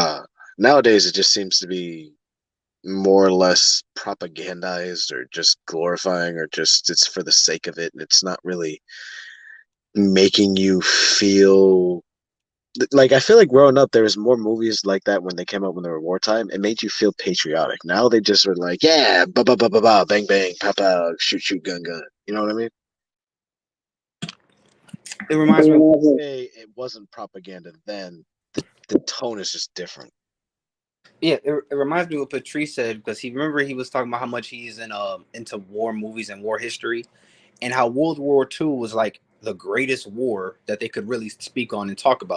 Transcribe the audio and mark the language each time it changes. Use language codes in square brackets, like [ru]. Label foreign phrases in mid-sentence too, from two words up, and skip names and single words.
[en] Nowadays, it just seems to be more or less propagandized or just glorifying or just it's for the sake of it, and it's not really making you feel like I feel like growing up there was more movies like that when they came out when they were wartime. It made you feel patriotic. Now they just were like, yeah, ba ba ba ba ba, bang bang, pow pow, shoot shoot, gun gun. You know what I mean? It reminds me. It wasn't propaganda then. The tone is just different. Yeah, it reminds me of what Patrice said because he was talking about how much he's into war movies and war history, and how World War II was like the greatest war that they could really speak on and talk about.